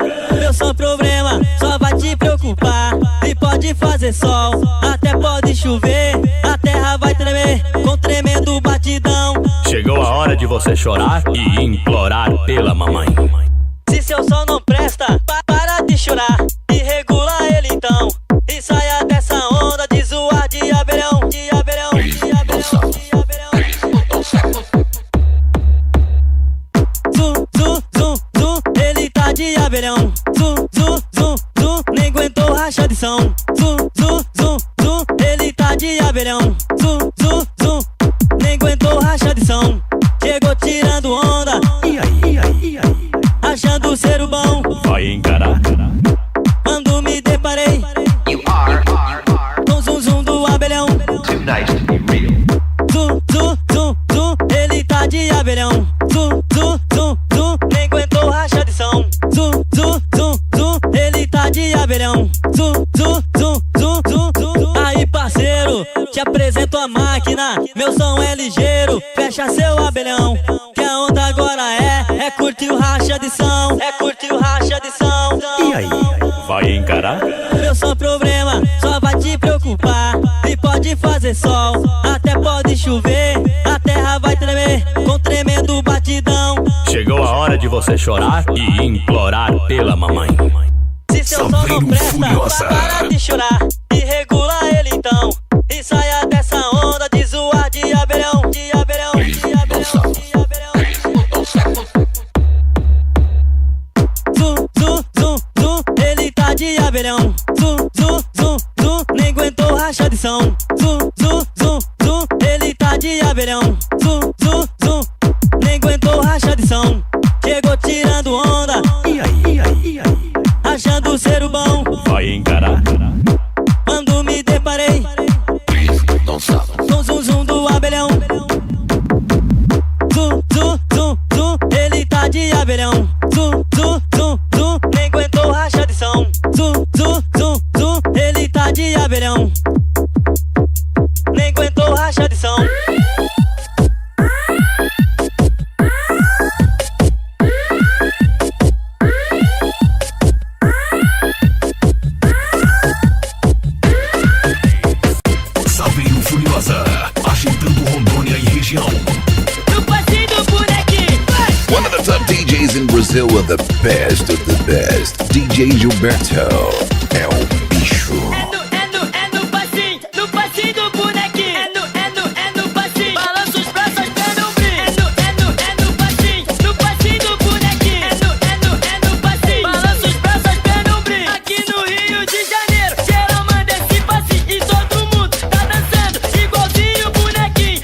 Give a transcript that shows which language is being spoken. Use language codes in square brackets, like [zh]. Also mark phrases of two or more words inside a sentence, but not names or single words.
[pt] Meu som problema, só vai te preocupar. E pode fazer sol, até pode chover, a terra vai tremer com tremendo batidão. Chegou a hora de você chorar e implorar pela mamãe. Se seu som não presta, para de chorar e regula ele então. E saia dessa onda de zoar de abelhão, de abelhão, de abelhão, de abelhão. Zum, zum, zum, zum, ele tá de abelhão. Zum, zum, zum, zum, nem aguentou racha de som. Zum, zum, zum, zum, ele tá de abelhão. Zum, zum, zum, nem aguentou racha de som. Chegou tirando onda, E aí, achando ser o bom. vai encarar? Quando me deparei com zum zum do abelhão. Zum, zum, zum, zum, ele tá de abelhão. Zum, zum, zum, zum, nem aguentou racha de som. Zum, zum, zum, zum, ele tá de abelhão. Zum, zum, zum, zum, zum, zum. Aí parceiro, te apresento a máquina, meu som é ligeiro, fecha seu abelhão. Que a onda agora é curtir o racha de som, é curtir o racha de som. E aí, vai encarar? Meu som problema, só vai te preocupar. E pode fazer sol, até pode chover, a terra vai tremer com tremendo batidão. Chegou a hora de você chorar e implorar pela mamãe. Se seu som não Saveiro presta, Furiosa. para de chorar e regula ele então. E saia dessa onda de zoar de abelhão, de abelhão, de abelhão, de abelhão. Zum, zum, zum, zum, ele tá de abelhão. Zum, zum, zum, zum, nem aguentou racha de som. Zum, zum, zum, zum, ele tá de abelhão. Zum, zum, zum, nem aguentou racha de som. Chegou tirando onda, E aí, achando ser o bom. vai encarar? Quando me deparei com zum zum do abelhão. Zum, zum, zum, zum, ele tá de abelhão. Zum, zum, zum, zum, nem aguentou racha de som. Zum, zum, zum, zum, ele tá de abelhão. Nem aguentou racha de som. Saveiro Furiosa, agitando Rondônia e região. No passinho do bonequinho, vai! [en] One of the top DJs in Brazil with the best of the best. [pt] DJ Gilberto é o bicho. É no passinho do bonequinho. É no passinho. Balança os braços, as pernas não brilham. É no passinho do bonequinho. É no passinho. Balança os braços, as pernas não brilham. Aqui no Rio de Janeiro, geral manda esse passinho e todo mundo tá dançando igualzinho o bonequinho.